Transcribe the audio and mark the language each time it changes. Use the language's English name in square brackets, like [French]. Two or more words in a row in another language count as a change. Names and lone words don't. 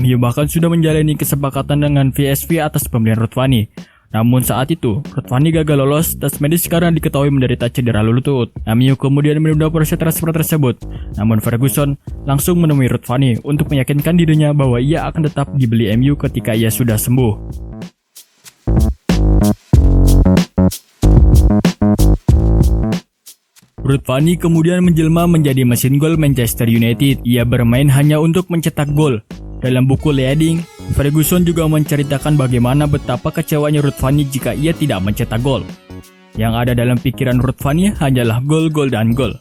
[Indonesian] MU bahkan sudah menjalani kesepakatan dengan PSV atas pembelian Ruud van Nistelrooy. Namun saat itu, Ruud van Nistelrooy gagal lolos tes medis karena diketahui menderita cedera lutut. MU kemudian menunda proses transfer tersebut. Namun Ferguson langsung menemui Ruud van Nistelrooy untuk meyakinkan dirinya bahwa ia akan tetap dibeli MU ketika ia sudah sembuh. Ruud van Nistelrooy kemudian menjelma menjadi mesin gol Manchester United. Ia bermain hanya untuk mencetak gol. Dalam buku Leading, Ferguson juga menceritakan bagaimana betapa kecewanya Ruud van Nistelrooy jika ia tidak mencetak gol. Yang ada dalam pikiran Ruud van Nistelrooy hanyalah gol, gol, dan gol.